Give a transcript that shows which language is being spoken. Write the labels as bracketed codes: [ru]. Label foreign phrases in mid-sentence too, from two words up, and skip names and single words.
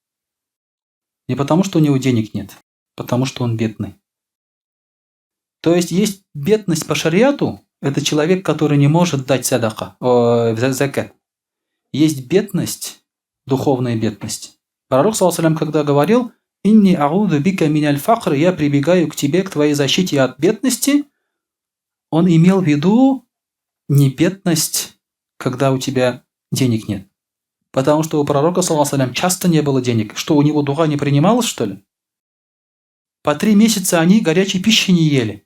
[ru] Не потому, что у него денег нет, потому что он бедный. То есть бедность по шариату, это человек, который не может дать закат. Есть бедность, духовная бедность. Пророк, саллаллаху, когда говорил: [ar] «إني أعوذ بك من الفقر», [ru] я прибегаю к тебе, к твоей защите от бедности, он имел в виду не бедность, когда у тебя денег нет. Потому что у пророка, саллаллаху, часто не было денег. Что, у него дуга не принималась, что ли? По 3 месяца они горячей пищи не ели.